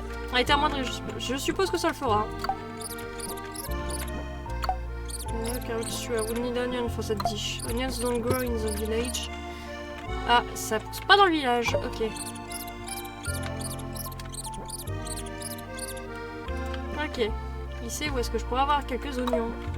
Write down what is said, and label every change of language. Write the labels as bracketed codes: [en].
[fr] Elle a été amoindrie, je suppose que ça le fera. [en] Carrot stew, I would need onion for that dish. Onions don't grow in the village. [fr] Ah, ça pousse pas dans le village, ok. Ok, ici où est-ce que je pourrais avoir quelques oignons?